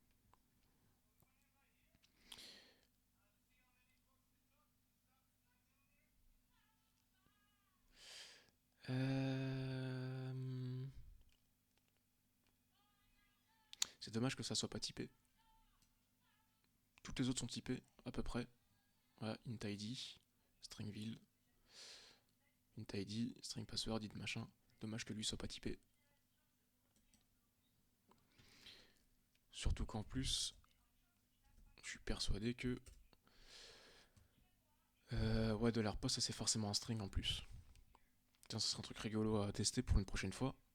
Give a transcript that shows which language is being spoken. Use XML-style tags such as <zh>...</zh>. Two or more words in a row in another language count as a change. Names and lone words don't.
<fr>Euh... C'est dommage que ça soit pas typé. Toutes les autres sont typées, à peu près. Voilà, int id, stringville, int id,</fr> <en>string password,</en> <fr>id machin. Dommage que lui soit pas typé. Surtout qu'en plus, je suis persuadé que ouais, de post, ça c'est forcément un string en plus. Tiens, ce sera un truc rigolo à tester pour une prochaine fois.</fr>